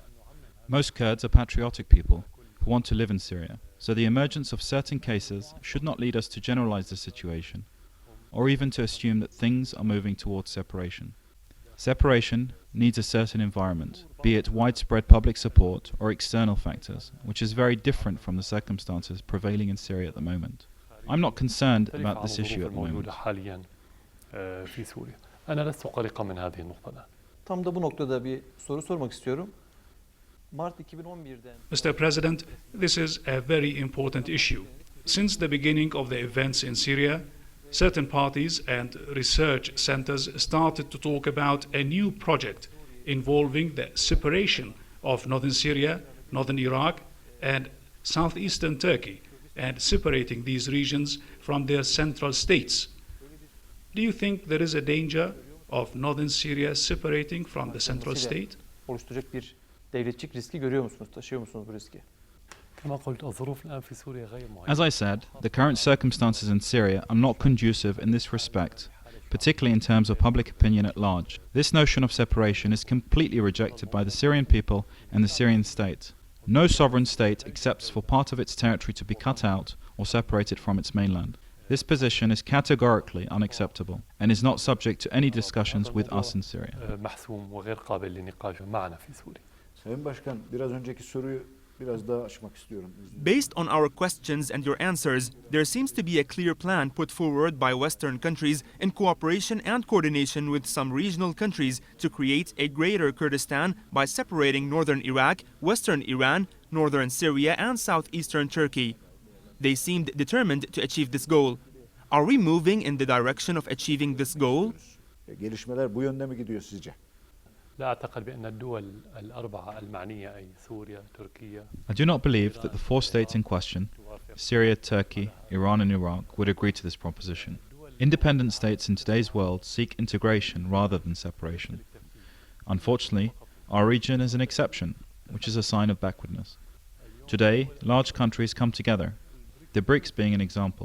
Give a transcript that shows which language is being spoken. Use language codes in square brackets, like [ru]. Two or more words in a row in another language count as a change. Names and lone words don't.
[en] Most Kurds are patriotic people who want to live in Syria, so the emergence of certain cases should not lead us to generalize the situation, or even to assume that things are moving towards separation. Separation needs a certain environment, be it widespread public support or external factors, which is very different from the circumstances prevailing in Syria at the moment. I'm not concerned about this issue at the moment. [ar] حاليا في سوريا. أنا لست قلقا من هذه النقطة. [tr] Tam da bu noktada bir soru sormak istiyorum. Mart 2011'den [en] Mr. President, this is a very important issue. Since the beginning of the events in Syria, certain parties and research centers started to talk about a new project involving the separation of northern Syria, northern Iraq, and southeastern Turkey, and separating these regions from their central states. Do you think there is a danger of northern Syria separating from the central state? [tr] oluşturacak bir devletçik riski görüyor musunuz? Taşıyor musunuz bu riski? [ar] كما قلت الظروف الآن في سوريا غير معينة. [en] As I said, the current circumstances in Syria are not conducive in this respect, particularly in terms of public opinion at large. This notion of separation is completely rejected by the Syrian people and the Syrian state. No sovereign state accepts for part of its territory to be cut out or separated from its mainland. This position is categorically unacceptable and is not subject to any discussions with us in Syria. [ar] محسوم وغير قابل للنقاش معنا في سوريا. [tr] Sayın Başkan, biraz önceki soruyu biraz daha açmak istiyorum. [en] Based on our questions and your answers, there seems to be a clear plan put forward by Western countries in cooperation and coordination with some regional countries to create a greater Kurdistan by separating northern Iraq, western Iran, northern Syria, and southeastern Turkey. They seemed determined to achieve this goal. Are we moving in the direction of achieving this goal? [tr] Gelişmeler bu yönde mi gidiyor sizce? [ar] لا أعتقد بأن الدول الأربعة المعنية أي سوريا، تركيا. [en] I do not believe that the four states in question, Syria, Turkey, Iran and Iraq, would agree to this proposition. Independent states in today's world seek integration rather than separation. Unfortunately, our region is an exception, which is a sign of backwardness. Today, large countries come together, the BRICS being an example.